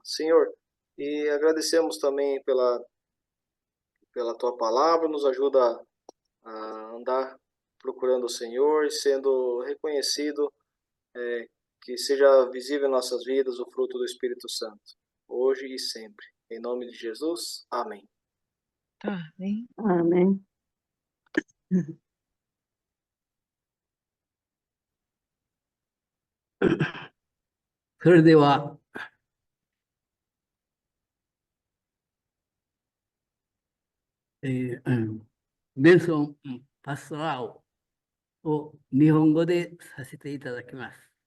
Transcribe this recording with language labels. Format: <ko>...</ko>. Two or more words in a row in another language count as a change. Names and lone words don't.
<pt>Senhor, e agradecemos também pela tua palavra, nos ajuda a andar procurando o Senhor e sendo reconhecido, que seja visível em nossas vidas o fruto do Espírito Santo, hoje e sempre. Em nome de Jesus, amém. tá, hein? Amém.</pt> <ja>それでは、ベンソンパストラーを日本語でさせていただきます。</ja>